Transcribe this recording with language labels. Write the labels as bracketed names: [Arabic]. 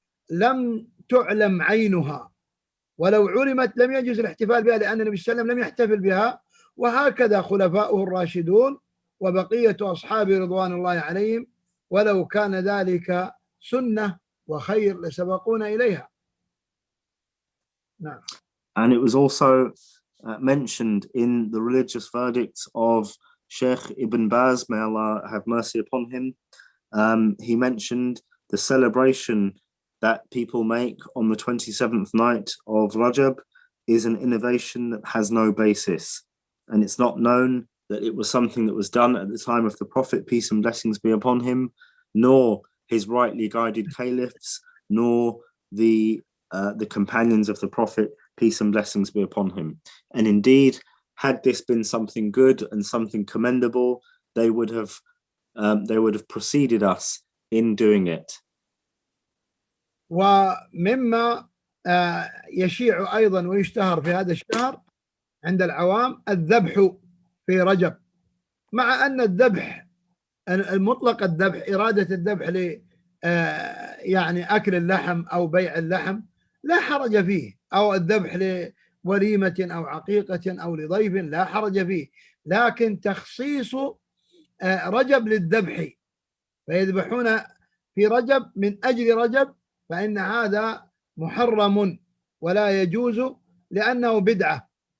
[Arabic] لم تعلم عينها، ولو علمت لم يجوز الاحتفال بها، لأن النبي صلى الله عليه وسلم لم يحتفل بها، وهكذا خلفاؤه الراشدون وبقية أصحابه رضوان الله عليهم، ولو كان ذلك سنة وخير لسبقونا إليها. نعم. [English] And it was also mentioned in the religious verdicts of Sheikh Ibn Baz, may Allah have mercy upon him. He mentioned the celebration that people make on the 27th night of Rajab is an innovation that has no basis. And it's not known that it was something that was done at the time of the Prophet, peace and blessings be upon him, nor his rightly guided caliphs, nor the companions of the Prophet, peace and blessings be upon him. And indeed, had this been something good and something commendable, they would have preceded us in doing it. [Arabic] ومما يشيع أيضا ويشتهر في هذا الشهر عند العوام الذبح في رجب، مع أن الذبح المطلق، الذبح إرادة الذبح ل يعني أكل اللحم أو بيع اللحم لا حرج فيه، أو الذبح لوليمة أو عقيقة أو لضيف لا حرج فيه، لكن تخصيص رجب للذبح، فيذبحون في رجب من أجل رجب، فإن هذا محرم ولا يجوز لأنه بدعة.